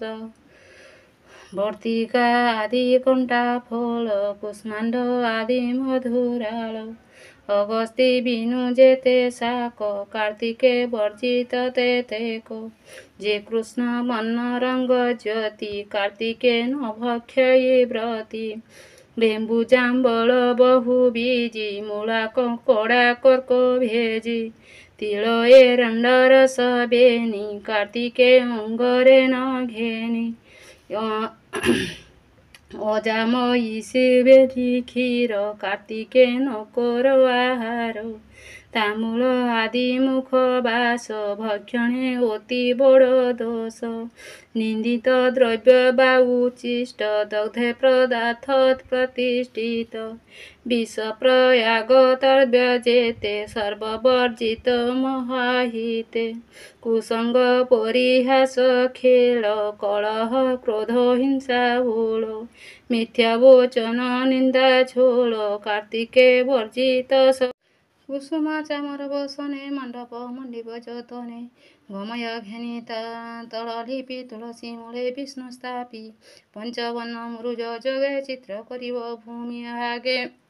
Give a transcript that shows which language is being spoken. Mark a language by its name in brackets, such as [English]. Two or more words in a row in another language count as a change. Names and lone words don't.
[Odia] ବର୍ତ୍ତିକା ଆଦି କଣ୍ଟା ଫଳ କୁଷ୍ମାଣ୍ଡ ଆଦି ମଧୁରାଳ। ଅଗସ୍ତି ବିନୁ ଯେତେ ଶାକ କାର୍ତ୍ତିକେ ବର୍ଜିତ ତେତେକ। ଯେ କୃଷ୍ଣ ବର୍ଣ୍ଣ ରଙ୍ଗ ଜ୍ୟୋତି କାର୍ତ୍ତିକେ ନ ଭକ୍ଷୟେ ବ୍ରତୀ। ଲେମ୍ବୁ ଜାମ୍ବଲ ବହୁ ବୀଜୀ ମୂଳା କଙ୍କଡ଼ା କର୍କ ଭେଜୀ। ତିଳ ଏରଣ୍ଡ ରସ ବେନୀ କାର୍ତ୍ତିକେ ଅଙ୍ଗରେ ନ ଘେନୀ। ଅଜାମୟୀ ଶିବେରୀ କ୍ଷୀର କାର୍ତ୍ତିକେ ନ କର ଆହାର। ତାମୂଳ ଆଦି ମୁଖ ବାସ ଭକ୍ଷଣେ ଅତି ବଡ଼ ଦୋଷ। ନିନ୍ଦିତ ଦ୍ରବ୍ୟ ବା ଉଚିଷ୍ଟ ଦଗ୍ଧେ ପଦାର୍ଥ ପ୍ରତିଷ୍ଠିତ। ବିଷ ପ୍ରୟାଗ ତର୍ବ୍ୟ ଯେତେ ସର୍ବବର୍ଜିତ ମହାହିତେ। କୁସଙ୍ଗ ପରିହାସ ଖେଳ କଳହ କ୍ରୋଧ ହିଂସା ଭୁଲ। ମିଥ୍ୟା ବଚନ ନିନ୍ଦା ଛୋଲ କାର୍ତ୍ତିକେ ବର୍ଜିତ। କୁସୁମା ଚାମର ବସନେ ମଣ୍ଡପ ମଣ୍ଡିପ ଯତନେ। ଗୋମୟ ଘେନୀ ତଳଲିପି ତୁଳସୀ ମୂଳେ ବିଷ୍ଣୁ ସ୍ଥାପୀ। ପଞ୍ଚବର୍ଣ୍ଣ ମୁରୁଜ ଜଗେ ଚିତ୍ର କରିବ ଭୂମି ଆଗେ।